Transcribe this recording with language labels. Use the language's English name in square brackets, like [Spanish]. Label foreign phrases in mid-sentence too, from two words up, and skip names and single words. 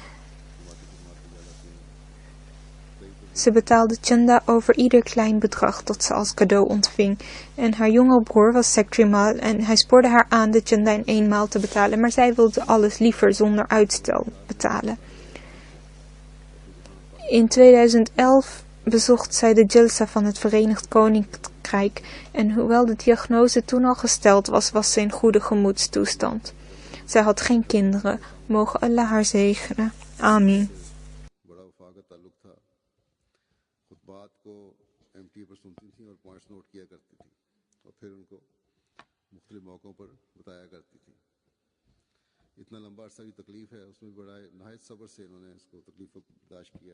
[Dutch] Ze betaalde chanda over ieder klein bedrag dat ze als cadeau ontving en haar jongere broer was Sekrimal en hij spoorde haar aan de chanda in eenmaal te betalen, maar zij wilde alles liever zonder uitstel betalen. In 2011 bezocht zij de Jalsa van het Verenigd Koninkrijk en hoewel de diagnose toen al gesteld was, was ze in goede gemoedstoestand. Zij had geen kinderen, mogen Allah haar zegenen. Amin. [Urdu] بات کو ایم ٹی پر سنتی تھی اور [English] points note [Urdu] کیا کرتی تھی اور پھر ان کو مختلف موقعوں پر بتایا کرتی تھی. اتنا لمبا عرصہ کی تکلیف ہے، اس میں بڑا نہایت صبر سے انہوں نے اس کو تکلیف کو برداشت کیا.